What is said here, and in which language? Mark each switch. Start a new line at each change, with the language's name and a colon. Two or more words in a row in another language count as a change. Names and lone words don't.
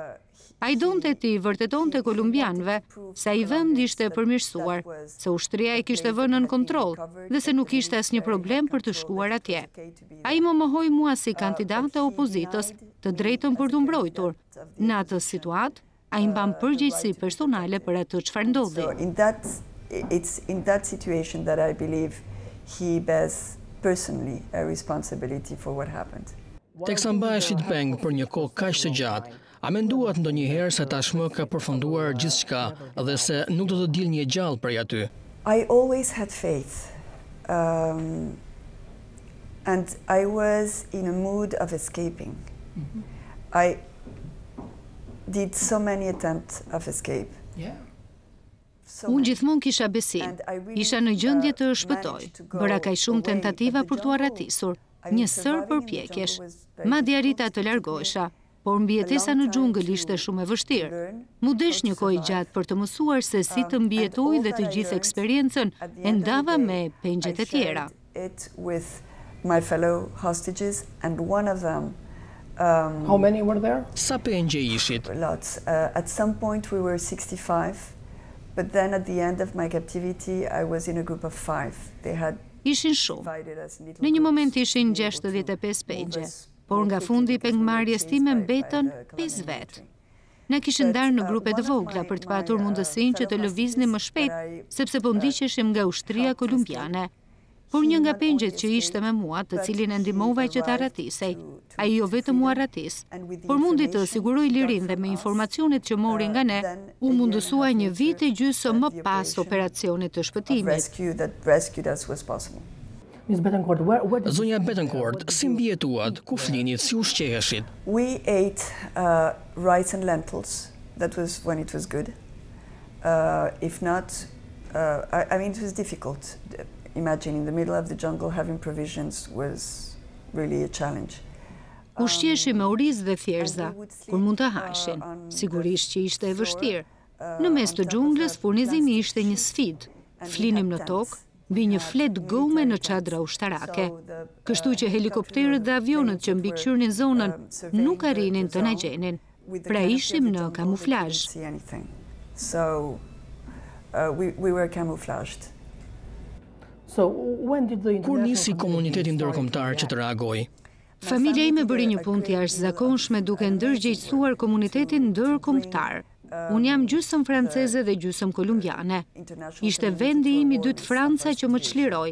Albanian: Ai donte të i vërtetonte kolumbianëve se ai vend ishte përmirësuar, se ushtria e kishte vënë në kontroll dhe se nuk ishte asnjë problem për të shkuar atje. Ai më mohoi mua si kandidate opozitës të drejtën për të mbrojtur. Në atë situatë, ai mban përgjegjësi personale për atë çfarë ndodhi.
English: It's in that situation that I believe he bears personally a responsibility for what happened.
Albanian: Teksa mbaheshit peng për një kohë kaq të gjatë, a menduat ndonjëherë se tashmë ka përfunduar gjithçka dhe se nuk do të dilë një gjallë prej aty?
English: I always had faith. And I was in a mood of escaping. I did so many attempts of escape.
Albanian: Unë gjithmonë kisha besim, isha në gjendje të shpëtoj, bëra kaq shumë tentativa për t'u arratisur, një sër përpjekjesh, madje arrita të largohesha, por mbijetesa në xhungël ishte shumë e vështirë. Mu desh një kohë gjatë për të mësuar se si të mbijetoj dhe të gjithë eksperiencën e ndava me pengjet e tjera.
English: My fellow hostages and one of them How many were there?
Albanian: Sa pengje ishit?
English: Lots. At some point we were 65, but then at the end of my captivity I was in a group of 5. They had
Albanian: Ishin shumë. Në një moment ishin 65 pengje, por nga fundi i pengmarrjes time mbetën 5 vet. Na kishin ndarë në grupe të vogla për të patur mundësinë që të lëviznim më shpejt, sepse po ndiqeshim nga ushtria kolumbiane. Por një nga pengjet që ishte me mua, të cilin e ndihmova që të arratisej, ai jo vetëm u arratis, por mundi të siguroj lirinë dhe me informacionet që mori nga ne, u mundësua një vit e gjysmë më pas operacionit të shpëtimit. Zonja Betancourt, si mbjetuat, ku flinit, si ushqeheshit?
English: We ate rice and lentils. That was when it was good. If not, I mean, it was difficult. Imagine in the middle of the jungle having provisions was really a challenge.
Albanian: Ushqeheshim me oriz dhe thjerza, kur mund të hashin, sigurisht që ishte e vështirë. Në mes të xhunglës furnizimi ishte një sfidë. Flinim në tokë, mbi një flet gome në çadra ushtarake. Kështu që helikopterët dhe avionët që mbikëqyrnin zonën nuk arrinin të na gjenin. Pra ishim në kamuflazh.
English: So we were camouflaged.
Albanian: Kur nisi komuniteti ndërkombëtar që të reagojë? Familja ime bëri një punë të jashtëzakonshme duke ndërgjegjësuar komunitetin ndërkombëtar. Unë jam gjysmë franceze dhe gjysmë kolumbiane. Ishte vendi im I dytë Franca që më çliroi.